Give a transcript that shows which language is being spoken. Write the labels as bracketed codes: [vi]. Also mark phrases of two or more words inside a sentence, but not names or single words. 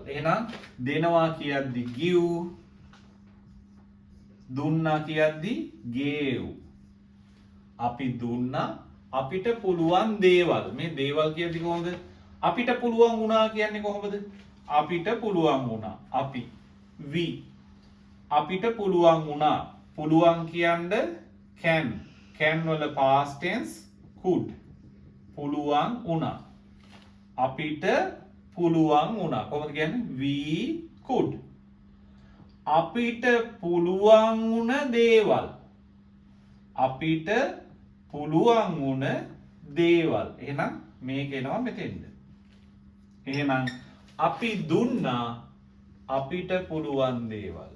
[si] එහෙනම් දෙනවා කියද්දි give. දුන්නා කියද්දි gave. අපි දුන්නා අපිට පුළුවන් දේවල්. මේ දේවල් කියද්දි කොහොමද? අපිට පුළුවන් වුණා කියන්නේ කොහොමද? අපිට පුළුවන් වුණා. අපි we. අපිට පුළුවන් වුණා. පුළුවන් කියන්නේ can. [en] can වල past tense could. [si] පුළුවන් වුණා. අපිට පුළුවන් වුණා. කොහොමද කියන්නේ? [en] we could. [si] අපිට පුළුවන් වුණ දේවල්. අපිට පුළුවන් වුණ දේවල්. එහෙනම් මේක එනවා මෙතෙන්ද. එහෙනම් අපි දුන්නා අපිට පුළුවන් දේවල්.